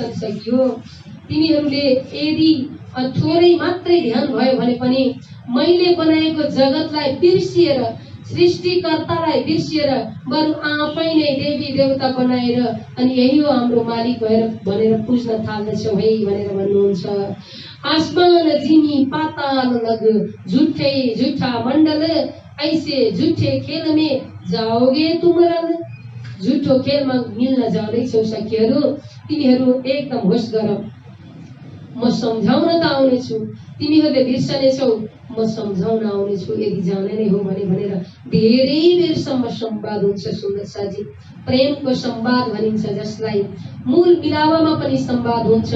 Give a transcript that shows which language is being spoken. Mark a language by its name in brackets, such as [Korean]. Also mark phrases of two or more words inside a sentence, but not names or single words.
[Nepali] सकियो तिमीहरूले यदि थोरै मात्रै ध्यान भयो भने पनि मैले बनाएको जगतलाई बिर्सिएर सृष्टिकर्तालाई बिर्सिएर बरु आफै नै देवी देवता बनाएर अनि यही हो हाम्रो मालिक भनेर पुज्न थाल्दछौँ है भनेर भन्नुहुन्छ। [Hindi] आसमान जिमी पाताल लग झुठे झुठा मण्डल ऐसे झुठे खेल में जाओगे तुम रल। [Nepali] झुठो खेलमा मिल्न जाँदैछौ सखीहरू, तिमीहरू एकदम होस गर, म सम्झाउन त आउनेछु, तिमीहरूले बिर्सनेछौ म सम्झाउन आउनेछु यदि जाने नै हो भनेर धेरै बेरसम्म संवाद हुन्छ। सुन्दर साजी, प्रेमको संवाद भनिन्छ जसलाई, मूल मिलावमा पनि संवाद हुन्छ।